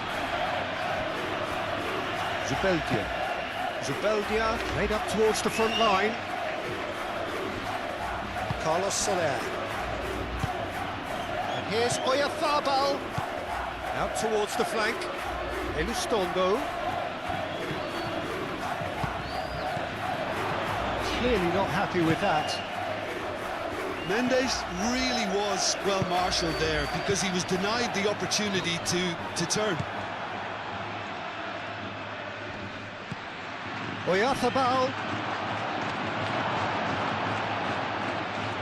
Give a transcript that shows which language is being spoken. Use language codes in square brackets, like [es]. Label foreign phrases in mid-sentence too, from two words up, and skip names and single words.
[en] Zubeldia. Zubeldia made up towards the front line. Carlos Soler. And here's Oyarzabal. Out towards the flank. Elustondo. Clearly not happy with that. Mendes really was well marshalled there because he was denied the opportunity to turn. Oyarzabal.